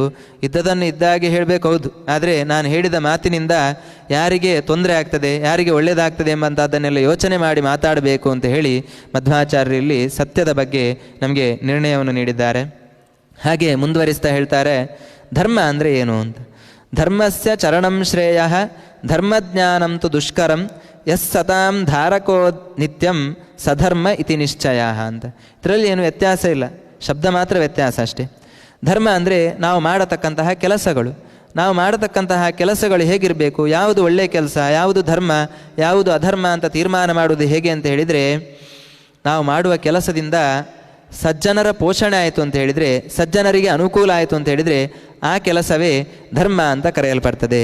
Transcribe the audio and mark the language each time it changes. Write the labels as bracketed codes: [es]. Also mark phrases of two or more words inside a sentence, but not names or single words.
[kn] ಇದ್ದದನ್ನು ಇದ್ದ ಹಾಗೆ ಹೇಳಬೇಕು, ಹೌದು, ಆದರೆ ನಾನು ಹೇಳಿದ ಮಾತಿನಿಂದ ಯಾರಿಗೆ ತೊಂದರೆ ಆಗ್ತದೆ, ಯಾರಿಗೆ ಒಳ್ಳೆಯದಾಗ್ತದೆ ಎಂಬಂಥದ್ದನ್ನೆಲ್ಲ ಯೋಚನೆ ಮಾಡಿ ಮಾತಾಡಬೇಕು ಅಂತ ಹೇಳಿ ಮಧ್ವಾಚಾರ್ಯರಲ್ಲಿ ಸತ್ಯದ ಬಗ್ಗೆ ನಮಗೆ ನಿರ್ಣಯವನ್ನು ನೀಡಿದ್ದಾರೆ. ಹಾಗೆ ಮುಂದುವರಿಸ್ತಾ ಹೇಳ್ತಾರೆ, ಧರ್ಮ ಅಂದರೆ ಏನು ಅಂತ. [sa] ಧರ್ಮಸ್ಯ ಚರಣಂ ಶ್ರೇಯ ಧರ್ಮಜ್ಞಾನಂ ತು ದುಷ್ಕರಂ ಯಸ್ ಸತಾಂ ಧಾರಕೋ ನಿತ್ಯಂ ಸಧರ್ಮ ಇತಿ ನಿಶ್ಚಯ ಅಂತ. [kn] ಇದರಲ್ಲಿ ಏನು ವ್ಯತ್ಯಾಸ ಇಲ್ಲ, ಶಬ್ದ ಮಾತ್ರ ವ್ಯತ್ಯಾಸ ಅಷ್ಟೇ. ಧರ್ಮ ಅಂದರೆ ನಾವು ಮಾಡತಕ್ಕಂತಹ ಕೆಲಸಗಳು. ನಾವು ಮಾಡತಕ್ಕಂತಹ ಕೆಲಸಗಳು ಹೇಗಿರಬೇಕು, ಯಾವುದು ಒಳ್ಳೆಯ ಕೆಲಸ, ಯಾವುದು ಧರ್ಮ, ಯಾವುದು ಅಧರ್ಮ ಅಂತ ತೀರ್ಮಾನ ಮಾಡುವುದು ಹೇಗೆ ಅಂತ ಹೇಳಿದರೆ, ನಾವು ಮಾಡುವ ಕೆಲಸದಿಂದ ಸಜ್ಜನರ ಪೋಷಣೆ ಆಯಿತು ಅಂತ ಹೇಳಿದರೆ, ಸಜ್ಜನರಿಗೆ ಅನುಕೂಲ ಆಯಿತು ಅಂತ ಹೇಳಿದರೆ ಆ ಕೆಲಸವೇ ಧರ್ಮ ಅಂತ ಕರೆಯಲ್ಪಡ್ತದೆ.